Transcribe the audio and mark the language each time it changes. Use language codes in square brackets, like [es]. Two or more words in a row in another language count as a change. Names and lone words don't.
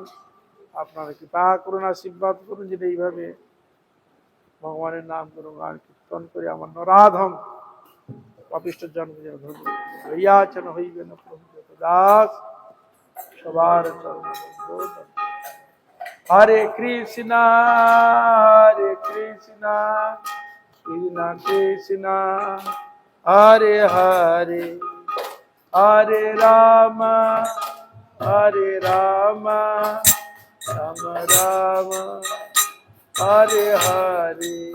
[bn] আপনারা কৃপা করুন, আশীর্বাদ করুন যে এইভাবে ভগবানের নাম গুণগান কীর্তন করে আমার নরাধম পাপিষ্ঠ জন্ম যেন ধন্য হইয়াছেন, হইবে না প্রভু যত দাস সবার চরণ। [sa] হরে কৃষ্ণ হরে কৃষ্ণ কৃষ্ণ কৃষ্ণ হরে হরে, হরে রাম হরে রাম রাম রাম হরে হরে।